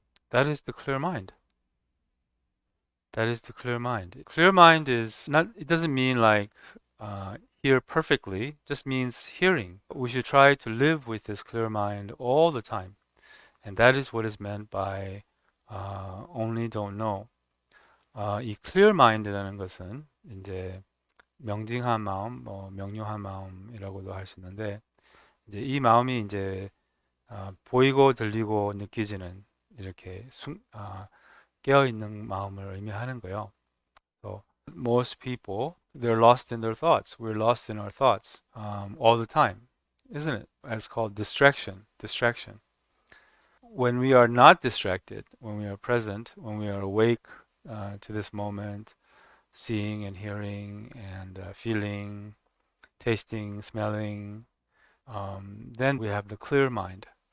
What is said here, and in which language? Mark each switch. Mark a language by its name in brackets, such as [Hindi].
[English] That is the clear mind. That is the clear mind. Clear mind is not, it doesn't mean like hear perfectly, just means hearing. We should try to live with this clear mind all the time. And that is what is meant by only don't know. [Korean] 이 clear mind라는 것은 이제 명징한 마음, 뭐 명료한 마음이라고도 할 수 있는데, 이제 이 마음이 이제 보이고 들리고 느끼지는 이렇게 깨어 있는 마음을 의미하는 거예요. [English] So most people, they're lost in their thoughts. We're lost in our thoughts all the time, isn't it? It's called distraction. When we are not distracted, when we are present, when we are awake to this moment, seeing and hearing and feeling, tasting, smelling, then we have the clear mind.